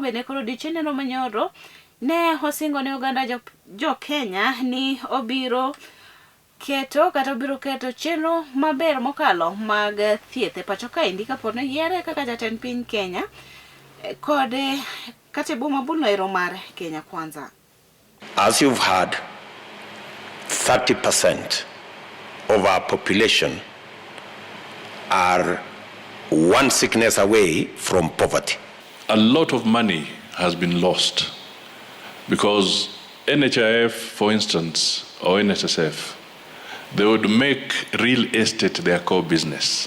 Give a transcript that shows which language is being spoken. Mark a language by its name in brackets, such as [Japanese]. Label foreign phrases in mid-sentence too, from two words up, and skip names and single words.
[Luo (Kenya and Tanzania)] Bende koro chenro manyoro ne osingo ne oganda jo Kenya ni obiro keto chenro maber mokalo mag thieth e pacho ka indi kapo ne yiere kaka jatend piny Kenya kod katibu mabulo noero mar Kenya Kwanza. [English] As you've heard, 30% of our population are one sickness away from poverty. A lot of money has been lost because NHIF, for instance, or NSSF, they would make real estate their core business.